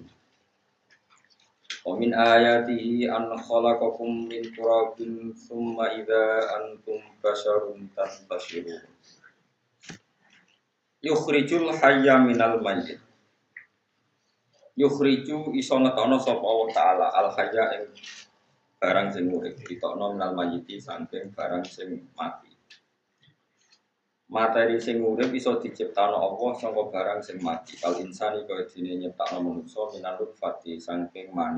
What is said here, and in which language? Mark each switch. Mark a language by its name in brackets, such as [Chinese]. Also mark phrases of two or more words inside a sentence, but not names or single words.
[Arabic] ومن آياته أن خلقكم من تراب ثم إذا أنتم بشر تنتشرون. يخرج الحي من الميت. [Javanese] Yukhriju iso ngetono sapa Allah taala [Arabic] الحي [Javanese] ing barang sing urip ditokno [Arabic] من الميت [Javanese] saking barang sing mati. Materi sing urip iso diciptakno Allah saka barang sing mati. [Arabic] كالإنسان [Javanese] kaya dene nyiptakno manungsa [Arabic] من النطفة [Javanese] saking mani.